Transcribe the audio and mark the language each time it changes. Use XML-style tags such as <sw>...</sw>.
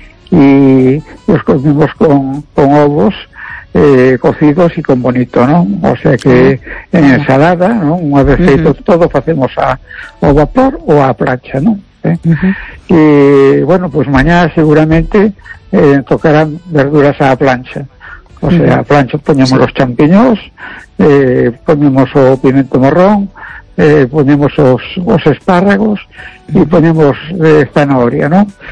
<gl>Y os comimos con ovos cocidos y con bonito, ¿no?</gl> <es>O sea que en ensalada, ¿no?</es> <gl>Unha vez feito todo facemos ao vapor ou á plancha, ¿no?</gl> <es>Y bueno, pues mañana seguramente tocarán verduras a la plancha. O sea, a plancha ponemos los champiñones, ponemos o pimiento morrón, ponemos los espárragos y ponemos zanahoria, ¿no?</es>